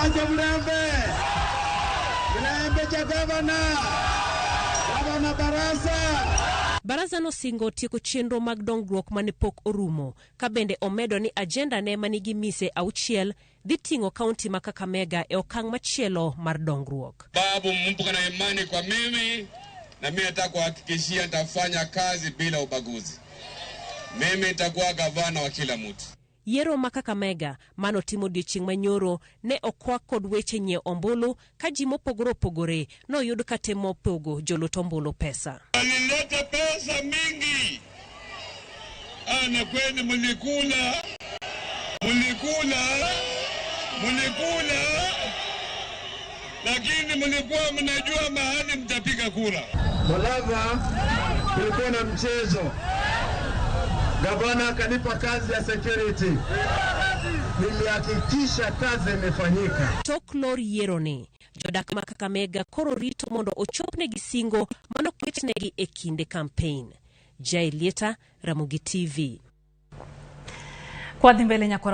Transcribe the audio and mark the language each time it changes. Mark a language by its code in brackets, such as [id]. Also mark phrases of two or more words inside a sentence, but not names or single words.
[luo] Barasa no singo tieko chenro mag dongruok mane pok orumo, ka bende omedo ni agenda ne manigi mise 6 dhi ting'o kaunti ma Kakamega e okang' machielo mar dongruok. [sw] Babu mumpuka na imani kwa mimi, na mimi nataka kuhakikishia nitafanya kazi bila ubaguzi. Mimi nitakuwa gavana wa kila mtu. [luo] Yiero ma Kakamega mano timo odiochieng' manyoro ne okwak kod weche nyie ombulu ka ji mopogore opogore no yud ka temo pogo jolut ombulu pesa. [sw] Alileta pesa mingi. Ana kweli mulikula. Lakini mlikuwa mnajua mahali mtapiga kura. Mulava kulikuwa na mchezo. Gavana akanipa kazi ya security. Nilihakikisha kazi imefanyika. [luo] Tok lor yiero ni jodak ma Kakamega koro rito mondo ochopne gi singo mano kwetnegi e kinde campaign. Jalieta Ramogi TV. Kwa dhimbele nyakora